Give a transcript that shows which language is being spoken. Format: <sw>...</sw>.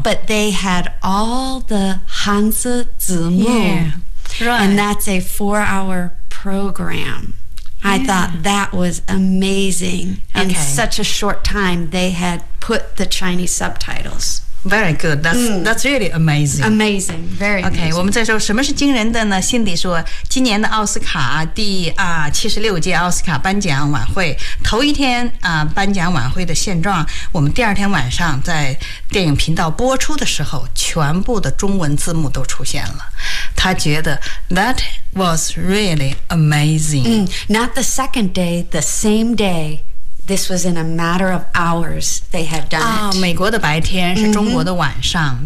<en>but they had all the Hanzi Zimu. Yeah, right. And that's a four-hour program. Yeah. I thought that was amazing. Okay. In such a short time, they had put the Chinese subtitles. Very good. That's really amazing. Amazing. Very okay, amazing.</en> <zh>我们再说什么是惊人的呢？辛迪说，今年的奥斯卡第76届奥斯卡颁奖晚会，头一天颁奖晚会的现状，我们第二天晚上在电影频道播出的时候，全部的中文字幕都出现了。他觉得</zh> <en>that was really amazing. Not the second day, the same day. This was in a matter of hours they had done it.</en> <zh>美国的白天是中国的晚上、</zh>